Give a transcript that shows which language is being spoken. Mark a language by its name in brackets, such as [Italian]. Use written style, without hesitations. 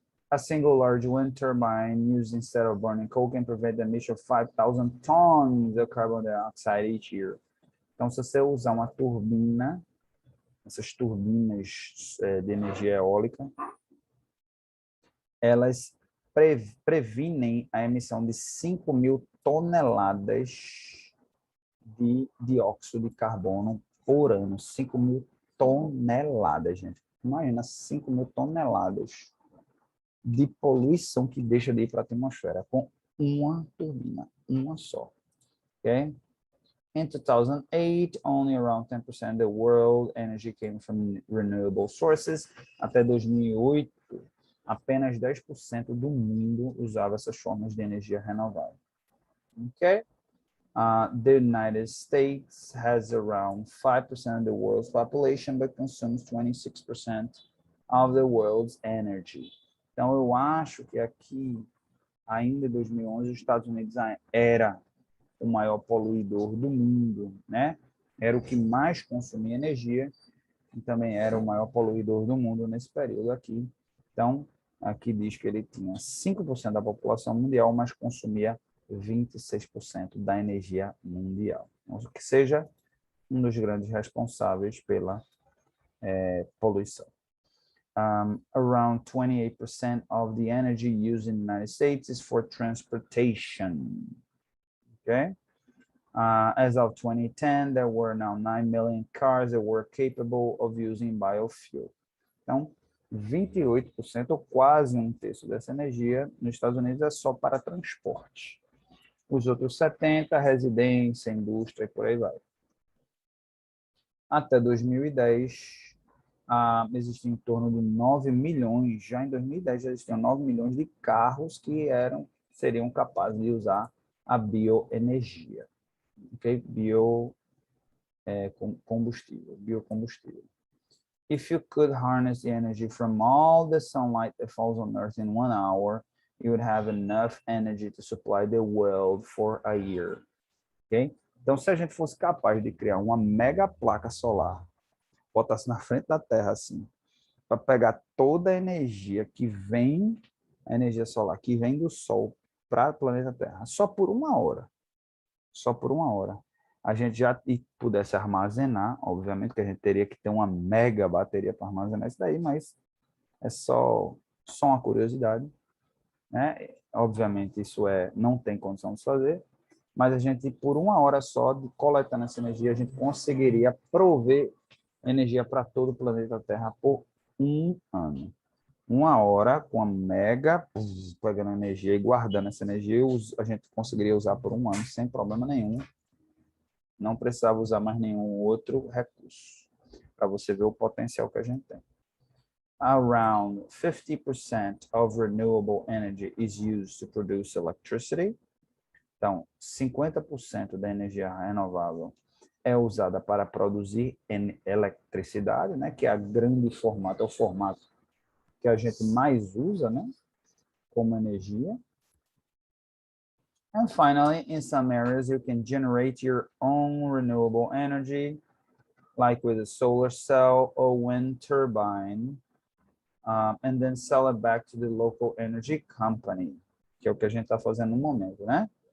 [English] A single large wind turbine used instead of burning coal can prevent the emission of 5,000 tons of carbon dioxide each year. [Portuguese] Então, se você usar uma turbina, essas turbinas de energia eólica, elas previnem a emissão de 5.000 toneladas de dióxido de carbono por ano. 5.000 toneladas, gente. Imagina 5.000 toneladas de poluição que deixa de ir para a atmosfera com uma turbina, uma só. Okay? [English] In 2008, only around 10% of the world energy came from renewable sources. [Portuguese] Até 2008, apenas 10% do mundo usava essas formas de energia renovável. Okay? [English] The United States has around 5% of the world's population, but consumes 26% of the world's energy. [Portuguese] Então, eu acho que aqui, ainda em 2011, os Estados Unidos era o maior poluidor do mundo, né? Era o que mais consumia energia e também era o maior poluidor do mundo nesse período aqui. Então, aqui diz que ele tinha 5% da população mundial, mas consumia 26% da energia mundial. Então, que seja um dos grandes responsáveis pela poluição. [English] Around 28% of the energy used in the United States is for transportation. Okay? As of 2010, there were now 9 million cars that were capable of using biofuel. [Portuguese] Então, 28%, ou quase um terço dessa energia, nos Estados Unidos é só para transporte. Os outros 70%, residência, indústria e por aí vai. Até 2010, existiam em torno de 9 milhões, já em 2010 já existiam 9 milhões de carros que seriam capazes de usar a bioenergia. Okay? Biocombustível. [English] If you could harness the energy from all the sunlight that falls on Earth in 1 hour, you would have enough energy to supply the world for a year. Okay? [Portuguese] Então, se a gente fosse capaz de criar uma mega placa solar, botasse na frente da Terra assim, para pegar toda a energia que vem, a energia solar que vem do Sol para o planeta Terra, só por 1 hora, a gente já pudesse armazenar, obviamente que a gente teria que ter uma mega bateria para armazenar isso daí, mas é só uma curiosidade, né? Obviamente isso não tem condição de fazer, mas a gente, por 1 hora só, de coletando essa energia, a gente conseguiria prover energia para todo o planeta Terra por 1 ano. 1 hora com a mega, pegando energia e guardando essa energia, a gente conseguiria usar por 1 ano sem problema nenhum. Não precisava usar mais nenhum outro recurso, para você ver o potencial que a gente tem. Around 50% of renewable energy is used to produce electricity. Então, 50% da energia renovável é usada para produzir eletricidade, né, que é o formato que a gente mais usa, né, como energia. [English] And finally, in some areas, you can generate your own renewable energy, like with a solar cell or wind turbine, and then sell it back to the local energy company, [Portuguese] que é o que a gente está fazendo no momento, né?